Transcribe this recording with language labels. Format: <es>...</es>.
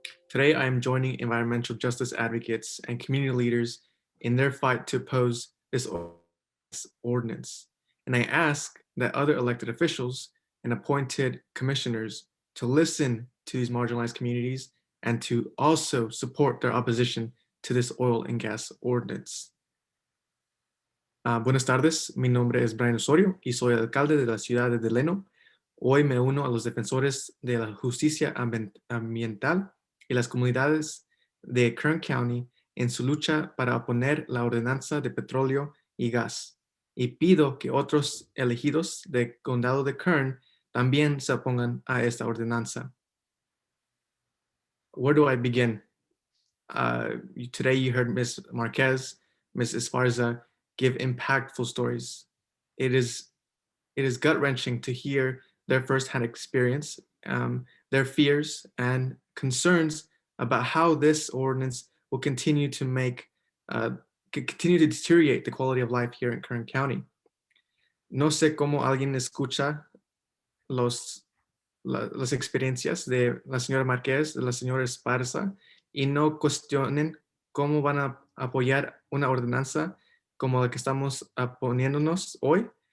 <en>Today, I am joining environmental justice advocates and community leaders in their fight to oppose this ordinance. And I ask that other elected officials and appointed commissioners to listen to these marginalized communities and to also support their opposition to this oil and gas ordinance.</en> <es>Buenas tardes, mi nombre es Bryan Osorio y soy alcalde de la ciudad de Delano. Hoy me uno a los defensores de la justicia ambiental y las comunidades de Kern County en su lucha para oponer la ordenanza de petróleo y gas. Y pido que otros elegidos del condado de Kern también se opongan a esta ordenanza.</es> <en>Where do I begin? Today you heard Ms. Marquez, Ms. Esparza give impactful stories. It is gut-wrenching to hear their firsthand experience, their fears and concerns about how this ordinance will continue to deteriorate the quality of life here in Kern County.</en> <es>No sé cómo alguien escucha las experiencias de la señora Marquez, de la señora Esparza, y no cuestionen cómo van a apoyar una ordenanza como la que estamos poniéndonos hoy.</es>